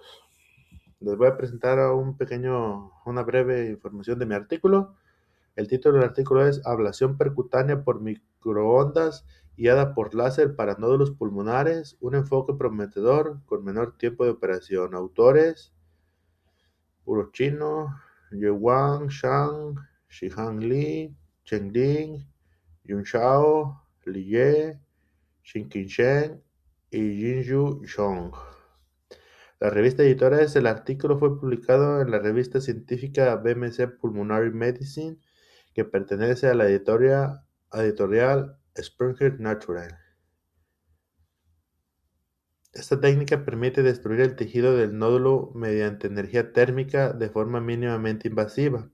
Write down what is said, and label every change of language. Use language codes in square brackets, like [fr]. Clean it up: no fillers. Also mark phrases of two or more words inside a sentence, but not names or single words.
[es] Les voy a presentar una breve información de mi artículo. El título del artículo es Ablación percutánea por microondas guiada por láser para nódulos pulmonares, un enfoque prometedor con menor tiempo de operación. Autores: Urochino, Yuewang Shang, Shihang Li, Chen Ding, Yun Shao, Li Ye, Xinqin Shen y Jinju Zhong. La revista editora del artículo fue publicado en la revista científica BMC Pulmonary Medicine, que pertenece a la editorial Springer Natural. Esta técnica permite destruir el tejido del nódulo mediante energía térmica de forma mínimamente invasiva.